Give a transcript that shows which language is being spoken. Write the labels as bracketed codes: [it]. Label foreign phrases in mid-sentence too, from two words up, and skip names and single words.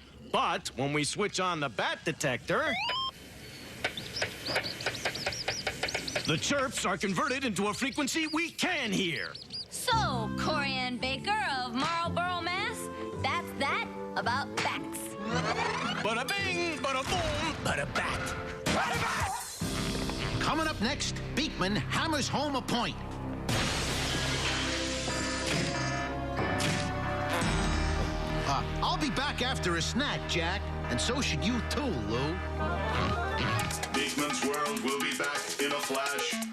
[en] But when we switch on the bat detector, the chirps are converted into a frequency we can hear. So, Corianne Baker of Marlborough, Mass., that's that about bats. Bada bing, bada boom, bada bat. Bada bat! Coming up next, Beakman hammers home a point. I'll be back after a snack, Jack. And so should you too, Lou. Beakman's World will be back in a flash.